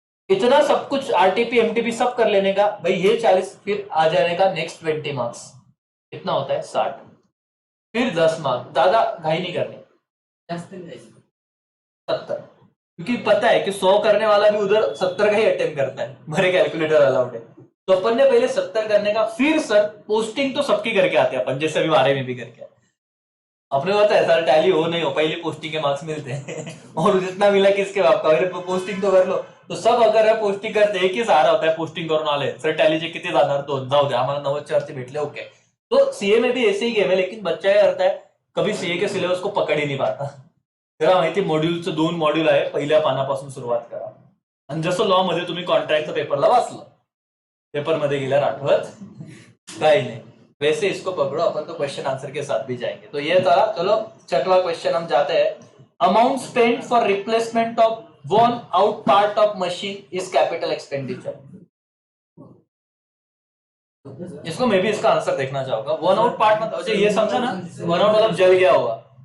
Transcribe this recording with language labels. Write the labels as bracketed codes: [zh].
[hi] इतना सब कुछ RTP MTP सब कर लेने का भाई, ये 40, फिर आ जाने का नेक्स्ट 20 मार्क्स, कितना होता है 60, फिर 10 मार्क्स, ज्यादा घाई नहीं करनी, 70, क्योंकि पता है कि 100 करने वाला भी उधर 70 का ही अटेम्प्ट करता है, मेरे कैलकुलेटर अलाउड है। तो अपन ने पहले 70 करने का, फिर सर पोस्टिंग तो सबकी करके आते हैं अपन, जैसे अभी 12 में भी करके अपने होता है सर, टैली हो नहीं हो, पहले पोस्टिंग के मार्क्स मिलते हैं और जितना मिला किसके बाप का, पोस्टिंग तो कर लो। तो सब अगर है पोस्टिंग करते, एक ही सहारा होता है [mr] पोस्टिंग करून आले, सर टॅलीचे किती जाणार, 2 जाऊ द्या, आम्हाला 90 भेटले, ओके। [hi] तो CA में भी ऐसे ही गेम है, लेकिन बच्चा क्या करता है, कभी CA के सिलेबस को पकड ही नहीं पाता। [mr] त्याला माहिती मॉड्यूलचे 2 मॉड्यूल आहे, पहिल्या पानापासून सुरुवात करा, आणि जसं लॉ मध्ये तुम्ही कॉन्ट्रॅक्टचा पेपरला वाचलं, पेपर मध्ये गेल्यावर आठवत [hi] भाई नहीं, वैसे इसको पकड़ो, अपन तो क्वेश्चन आंसर के साथ भी जाएंगे। तो ये था, चलो छठवां क्वेश्चन हम जाते हैं। [en] Amount spend for replacement of worn out part of machine is capital expenditure. [hi] इसको मैं भी इसका आंसर देखना चाहूंगा। वर्न आउट पार्ट मतलब अच्छा ये समझा ना, वर्न आउट मतलब जल गया होगा।